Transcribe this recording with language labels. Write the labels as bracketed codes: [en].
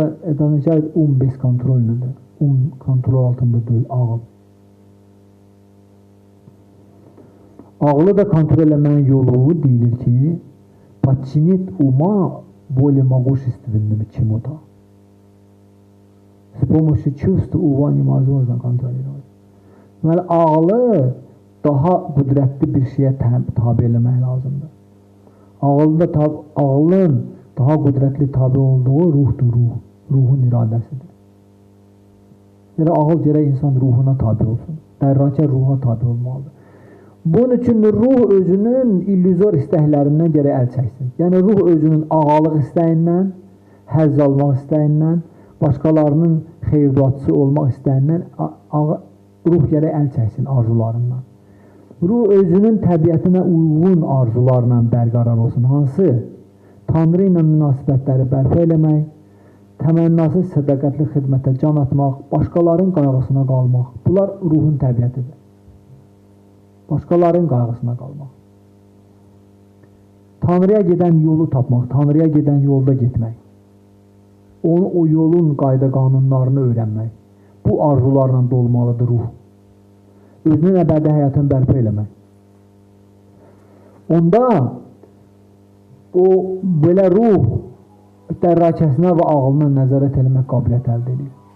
[az] Edəcək bez kontrolüdür. Kontrol altında deyil ağıl. Ağlı da kontrol eləmənin yolu deyilir ki, [ru] подчинить ума воле могущественным чему-то. С помощью чувств ума невозможно контролировать. [az] Deməli, ağlı daha qüdrətli bir şeyə tabi eləmək lazımdır. Ağlın daha qüdrətli tabi olduğu ruhdur, ruhun iradəsidir. Yəni, ağıl gərək insan ruhuna tabi olsun. Dərrakə ruha tabi olmalıdır. Bunun üçün ruh özünün illüzor istəklərindən gərək əl çəksin. Yəni, ruh özünün ağalıq istəyindən, həzz almaq istəyindən, başqalarının xeyir-duaçısı olmaq istəyindən ruh gərək əl çəksin arzularından. Ruh özünün təbiətinə uyğun arzularla bərqərar olsun. Hansı? Tanrı ilə münasibətləri bərpa eləmək, təmənnasız sədaqətli xidmətə can atmaq, başqalarının qayğısına qalmaq. Bunlar ruhun təbiətidir. Başqalarının qayğısına qalmaq. Tanrıya gedən yolu tapmaq, Tanrıya gedən yolda getmək. O yolun qayda qanunlarını öyrənmək. Bu arzularla dolmalıdır ruh. Özünün əbədi həyatını bərpa eləmək. Onda o belə ruh dərrakəsinə və ağlına nəzarət eləmək qabiliyyət əldə edir.